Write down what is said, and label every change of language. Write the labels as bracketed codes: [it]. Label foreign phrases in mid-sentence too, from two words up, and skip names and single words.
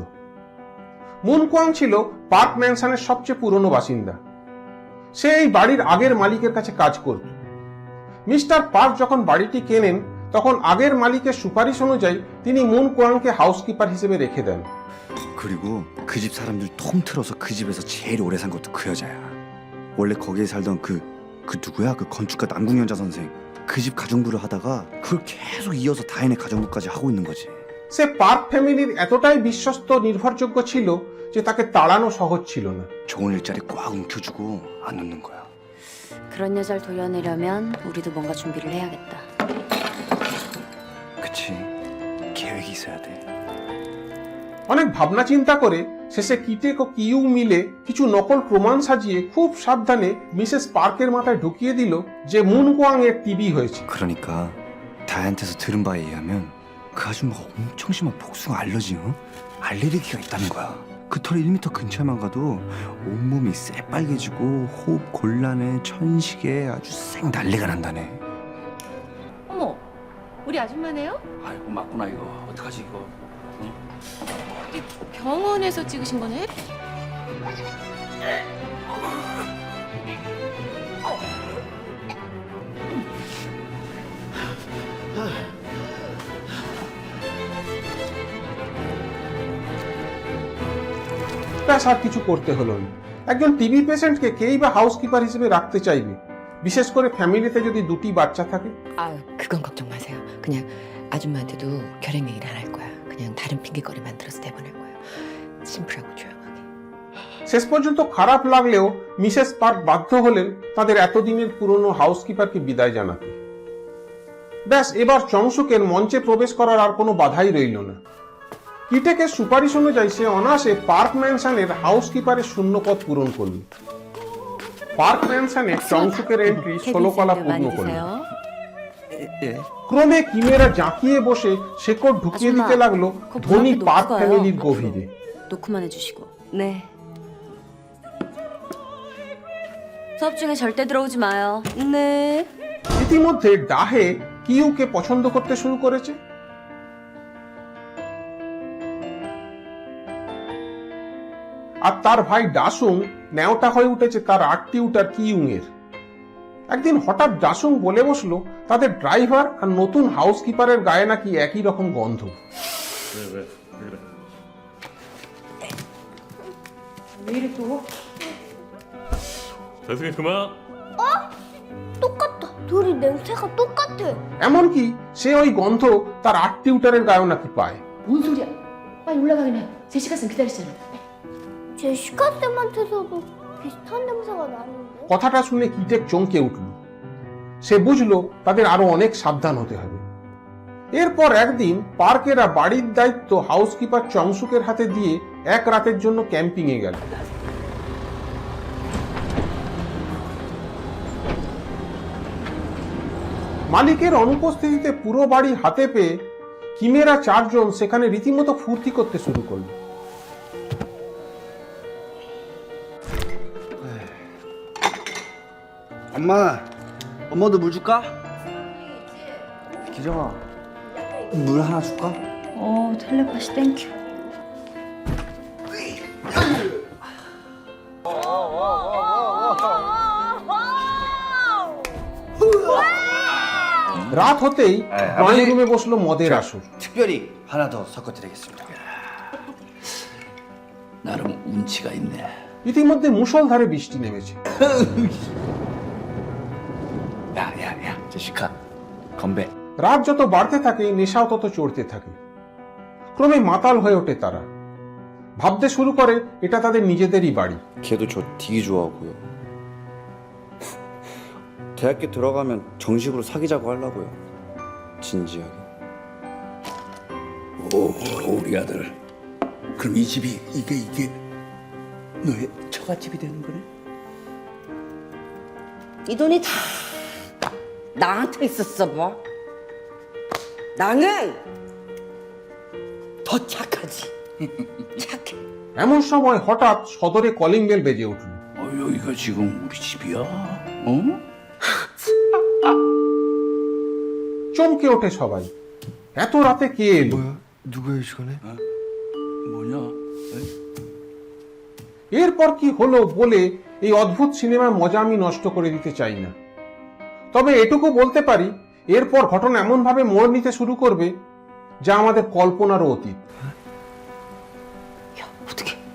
[bn] মুন কোয়াং ছিল পার্ক ম্যানশনের সবচেয়ে পুরনো বাসিন্দা। সে এই বাড়ির আগের মালিকের কাছে কাজ করত। মিস্টার পার্ক যখন বাড়িটি কেনেন তখন আগের মালিকের সুপারিশ অনুযায়ী তিনি মুন কোয়াংকে হাউসকিপার হিসেবে রেখে দেন। [ko] 그리고 그 집 사람들 통틀어서 그 집에서 제일 오래 산 것도 그 여자야. 원래 거기에 살던 그 누구야? 그 건축가 남궁연자 선생. 그 집 가정부를 하다가 그걸 계속 이어서 다인의 가정부까지 하고 있는 거지. [bn] সে পার্ক ফ্যামিলির এতটাই বিশ্বস্ত নির্ভরযোগ্য ছিল যে তাকে তাড়ানো সহজ ছিল না। [ko] 좋은 일자리 꽉 움켜주고 안 놓는 거야. 그런 여자를 돌려내려면 우리도 뭔가 준비를 해야겠다. 그치. 계획이 있어야 돼. [bn] অনেক ভাবনা চিন্তা করে শেষে কিটেক ও কিউ মিলে কিছু নকল প্রমাণ সাজিয়ে খুব সাবধানে মিসেস পার্কের মাথায় ঢুকিয়ে দিল যে মুন কোয়াং এর টিবি হয়েছে। [ko] 그러니까 다이한테서 들은 바에 의하면 그 아줌마가 엄청 심한 복숭아 알러지, 응? 알레르기가 있다는 거야. 그 털 1m 근처에만 가도 온몸이 새빨개지고 호흡 곤란해, 천식에 아주 쌩 난리가 난다네. 어머, 우리 아줌마네요? 아이고 맞구나 이거. 어떡하지 이거. 병원에서 찍으신 거네? [bn] ব্যাস আর কিছু করতে হলো না। একজন [en] TB patientke [bn] কেই বা হাউসকিপার হিসেবে রাখতে চাইবে, বিশেষ করে ফ্যামিলিতে যদি 2টি বাচ্চা থাকে। [ko] 아, 그건 걱정 마세요. 그냥 아줌마한테도 결핵 얘기를 안 할 거야. 그냥 다른 핑계거리 만들어서 내보낼 거예요. 심플하고 조용하게. [bn] শেষ পর্যন্ত খারাপ লাগলেও মিসেস পার্ক বাধ্য হলেন তাদের এতদিনের পুরনো হাউসকিপারকে বিদায় জানাতে। ব্যাস এবার চংসুকের মঞ্চে প্রবেশ করার আর কোনো বাধাই রইল না। কিটেকের সুপারিশ অনুযায়ী সে অনায়াসে পার্ক ম্যানশনের হাউসকিপারের শূন্য পদ পূরণ করল। পার্ক ম্যানশনে চংসুকের এন্ট্রি 16 কলা পূর্ণ করল। [ko] 드세요. [bn] ক্রমে কিমেরা জাঁকিয়ে বসে শেকড় ঢুকিয়ে [ko] 아줌마, [bn] দিতে লাগলো [ko] 그거 [bn] ধনী [ko] 문앞에 [bn] পার্ক [ko] 놓고 가요. [bn] ফ্যামিলির গভীরে। [ko] 놓고만 해주시고. 네. 수업 중에 절대 들어오지 마요. 네. [bn] ইতিমধ্যে ডাহে কিউকে পছন্দ করতে শুরু করেছে। আর তার ভাই ডাসুং ন্যাওটা হয়ে উঠেছে তার [en] art tutor [bn] কিউং এর। একদিন হঠাৎ ডাসুং বলে বসলো তাদের ড্রাইভার আর নতুন হাউসকিপারের গায়ে নাকি একই রকম গন্ধ। [ko] 다승이 그만. 똑같다. 둘이 냄새가 똑같아. [bn] এমনকি সে ওই গন্ধ তার [en] art tutorer [bn] গায়েও নাকি পায়। [ko] 뭔 소리야? 빨리 올라가긴 해. 제시카 쌤 기다리시잖아. 제시카 쌤한테서도 비슷한 냄새가 나는데. [bn] কথাটা শুনে কিটেক চমকে উঠল। সে বুঝলো তাদের আরো অনেক সাবধান হতে হবে। এরপর একদিন পার্কেরা বাড়ির দায়িত্ব হাউসকিপার চংসুকের হাতে দিয়ে এক রাতের জন্য ক্যাম্পিং এ গেল। মালিকের অনুপস্থিতিতে পুরো বাড়ি হাতে পেয়ে কিমেরা চারজন সেখানে রীতিমতো ফুর্তি করতে শুরু করলো। [ko] 엄마도 물 줄까? 기정아, 물 하나 줄까? 텔레파시 땡큐. [bn] রাত হতেই [en] drawing roome [bn] বসলো মদের আসর। [ko] 특별히 하나 더 섞어드리겠습니다. 나름 운치가 있네. [bn] ইতিমধ্যে মুষলধারে বৃষ্টি নেমেছে। [ko] 야, 제시카, 건배. [bn] রাত যত বাড়তে থাকে নেশাও তত চড়তে থাকে। ক্রমে মাতাল হয়ে ওঠে তারা। ভাবতে শুরু করে এটা তাদের নিজেদেরই বাড়ি। [ko] 걔도 저 되게 좋아하고요. 대학교 들어가면 정식으로 사귀자고 하려고요. 진지하게. 오, 우리 아들. 그럼 이 집이 이게 너의 처갓집이 되는 거네? 이 돈이 다 나한테 있었어 뭐. 나는 더 착하지. 착해. [bn] এমন সময় হঠাৎ সদরে [en] calling bell [bn] বেজে উঠল। [ko] 여기가 지금 우리 집이야? 어? [bn] চমকে ওঠে সবাই। এত রাতে কে এলো? [ko] 누구야 이 시간에? 뭐냐? [bn] এরপর কি হলো বলে এই অদ্ভুত সিনেমার মজা আমি নষ্ট করে দিতে চাই না। তবে এটুকু বলতে পারি এরপর ঘটনা এমন ভাবে মোড় নিতে শুরু করবে যা আমাদের কল্পনারও অতীত। [ko] 어떻게?